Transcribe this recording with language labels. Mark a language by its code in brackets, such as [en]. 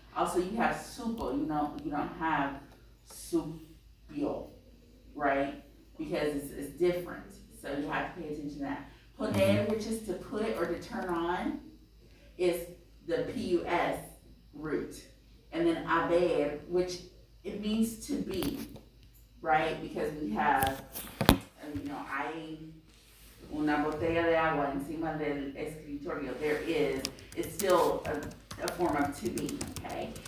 [en] Also you have supo, you don't have supio, right? Because it's different. So you have to pay attention to that. Poner, which is to put or to turn on, is the PUS root. And then haber, which it means to be, right? Because we have, [es] hay una botella de agua encima del escritorio. [en] It's still a form of to be, okay?